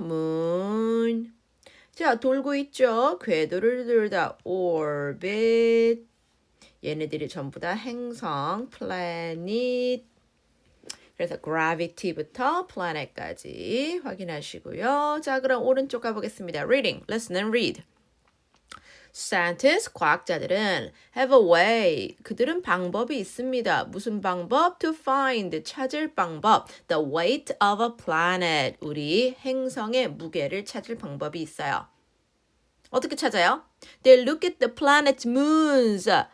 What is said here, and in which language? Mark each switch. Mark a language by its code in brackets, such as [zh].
[ko] moon. 자, 돌고 있죠? 궤도를 돌다 orbit. 얘네들이 전부 다 행성, planet. 그래서 gravity부터 planet까지 확인하시고요. 자, 그럼 오른쪽 가보겠습니다. [en] Reading, listen and read. Scientists, 과학자들은 have a way. [ko] 그들은 방법이 있습니다. 무슨 방법? [en] To find, [ko] 찾을 방법. [en] The weight of a planet. [ko] 우리 행성의 무게를 찾을 방법이 있어요. 어떻게 찾아요? [en] They look at the planet's moons.